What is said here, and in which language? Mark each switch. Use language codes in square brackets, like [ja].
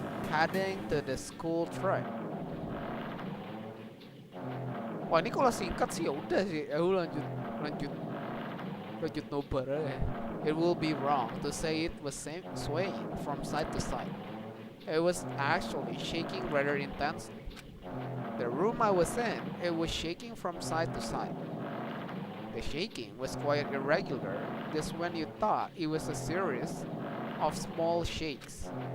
[en] Heading to the school track. [id] Wah ini kalau singkat sih ya udah sih. Lanjut. Rajut nobar eh. [en] It will be wrong to say it was swaying from side to side. It was actually shaking rather intensely. The room I was in, it was shaking from side to side. The shaking was quite irregular, just when you thought it was a series of small shakes.